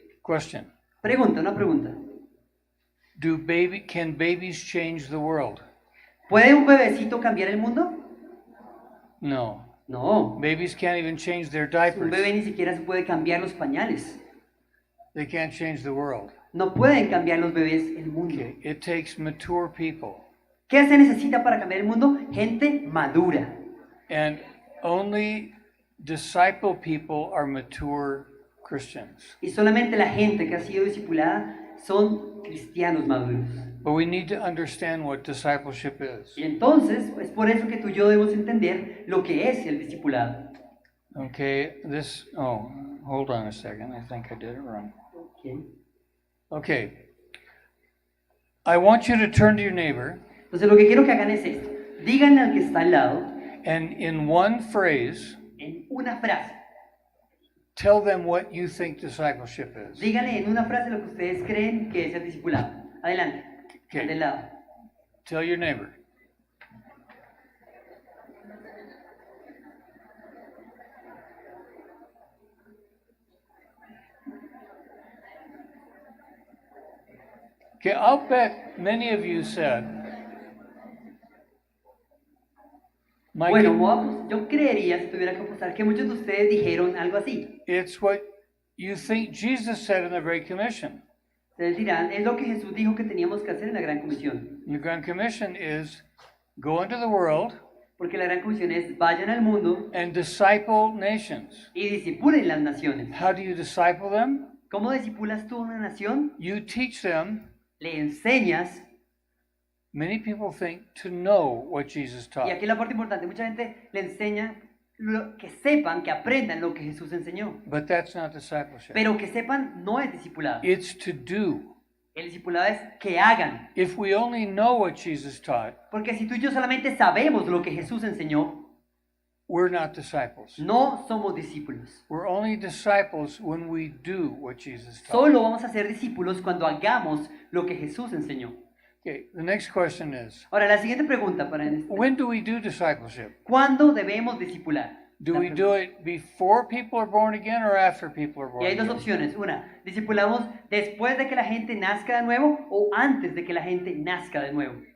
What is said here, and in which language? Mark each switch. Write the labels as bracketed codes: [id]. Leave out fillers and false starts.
[en] Question. [es] Pregunta, una pregunta. [en] Can babies change the world? [es] ¿Puede un bebecito cambiar el mundo? [en] No. [es] No. [en] Babies can't even change their [es] Un [en] diapers. [es] bebé ni siquiera se puede cambiar los pañales. [en] They can't change the world. [es] No pueden cambiar los bebés el mundo. [en] Okay. It takes mature people. [es] ¿Qué se necesita para cambiar el mundo? Gente madura. [en] And only disciple people are mature Christians. [es] Y solamente la gente que ha sido discipulada son cristianos maduros. [en] But we need to understand what discipleship is. [es] Y entonces, es por eso que tú y yo debemos entender lo que es el discipulado. [en] Okay, hold on a second. I think I did it wrong. [es] ¿Okay? [en] Okay. I want you to turn to your neighbor [es] Entonces lo que quiero que hagan es esto. Díganle al que está al lado, [en] and in one phrase, [es] en una frase, [en] tell them what you think discipleship is. [es] díganle en una frase lo que ustedes creen que es el discipulado. Adelante, [en] Okay. [es] al del lado. [en] Tell your neighbor. Okay, I'll bet many of you said, [es] Bueno, yo creería, si tuviera que apostar, que muchos de ustedes dijeron algo así. [en] it's what you think Jesus said in the Great Commission. [es] Ustedes dirán, es lo que Jesús dijo que teníamos que hacer en la Gran Comisión. [en] The Grand Commission is go into the world [es] Porque la Gran Comisión es, vayan al mundo [en] and disciple nations. [es] y discipulen las naciones. [en] How do you disciple them? [es] ¿Cómo discipulas tú una nación? [en] You teach them [es] le enseñas, [en] Many people think to know what Jesus [es] y [en] taught. [es] aquí la parte importante, mucha gente le enseña que sepan, que aprendan lo que Jesús enseñó. [en] But that's not discipleship. [es] Pero que sepan no es discipulado. [en] It's to do. [es] El discipulado es que hagan. [en] If we only know what Jesus taught, [es] Porque si tú y yo solamente sabemos lo que Jesús enseñó, [en] we're not disciples. [es] no somos discípulos. [en] We're only disciples when we do what Jesus taught. [es] Solo vamos a ser discípulos cuando hagamos lo que Jesús enseñó. [en] Okay, the next question is, [es] Ahora, la siguiente pregunta para [en] when do we do discipleship? [es] ¿cuándo debemos discipular? [en] Do [es] La [en] we [es] pregunta. [en] do it before people are born again or after people are [es] Y [en] born [es] hay dos [en] again? [es] opciones. Una, discipulamos después de que la gente nazca de nuevo o antes de que la gente nazca de nuevo.